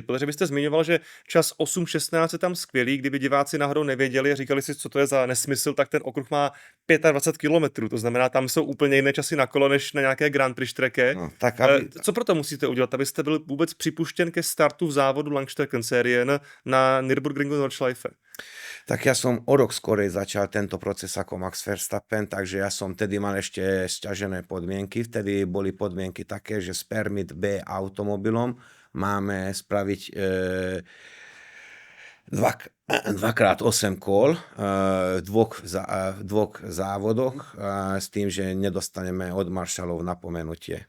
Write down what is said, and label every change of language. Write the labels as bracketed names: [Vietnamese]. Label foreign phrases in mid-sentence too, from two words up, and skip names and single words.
[Czech] Protože byste zmiňoval, že čas 8:16 je tam skvělý, kdyby diváci náhodou nevěděli a říkali si, co to je za nesmysl, tak ten okruh má 25 kilometrů, to znamená, tam jsou úplně jiné časy na kolo, než na nějaké Grand Prix štrecke. No, tak co proto musíte udělat, abyste byl vůbec připuštěn ke startu v závodu [German] Langstrecken Serien [Czech] na Nürburgringu Nordschleife? [Slovak] Tak ja som o rok skorej začal tento proces ako Max Verstappen, takže ja som tedy mal ešte sťažené podmienky. Vtedy boli podmienky také, že s Permit B automobilom máme spraviť 2x8 kôl v dvoch závodoch s tým, že nedostaneme od maršalov napomenutie.